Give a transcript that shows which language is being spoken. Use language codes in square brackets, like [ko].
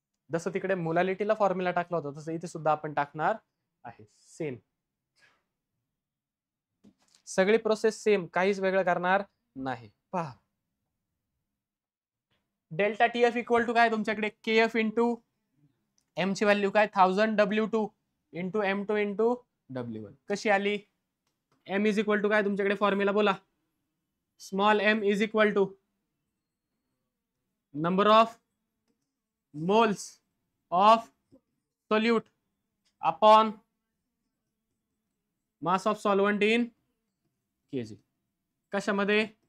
[mr] जसं तिकडे मोलॅलिटीला फॉर्म्युला टाकला होता तसं इथे सुद्धा आपण टाकणार आहे. सेम, सगळी प्रोसेस सेम, काहीच वेगळं करणार नाही. पहा, डेल्टा टीएफ इक्वल टू काय तुमच्याकडे? केएफ इंटू एम ची व्हॅल्यू काय? 1000 W2 into M2 into W1. कशी आली? एम इज इक्वल टू काय तुमच्याकडे फॉर्म्युला बोला? [en] Small M is equal to number of moles of solute upon mass of solvent in KG. [mr] कशामध्ये?